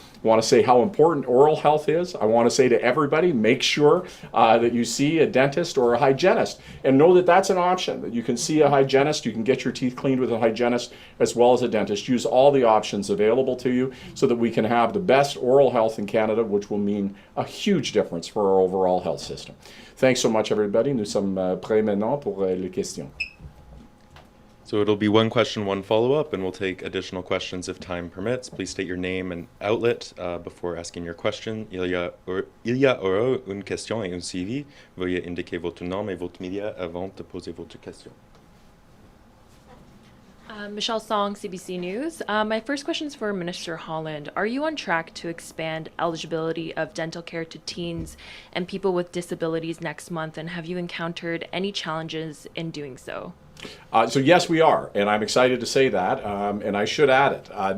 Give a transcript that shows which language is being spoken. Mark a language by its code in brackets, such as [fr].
[en] I want to say how important oral health is. I want to say to everybody, make sure that you see a dentist or a hygienist and know that that's an option, that you can see a hygienist, you can get your teeth cleaned with a hygienist as well as a dentist. Use all the options available to you so that we can have the best oral health in Canada, which will mean a huge difference for our overall health system. Thanks so much, everybody. [fr] Nous sommes prêts maintenant pour les questions. [en] So it'll be one question, one follow-up, and we'll take additional questions if time permits. Please state your name and outlet before asking your question. [fr] Il y aura une question et un suivi. Veuillez indiquer votre nom et votre média avant de poser votre question. [en] Michelle Song, CBC News. My first question is for Minister Holland. Are you on track to expand eligibility of dental care to teens and people with disabilities next month, and have you encountered any challenges in doing so? So yes, we are, and I'm excited to say that, and I should add it.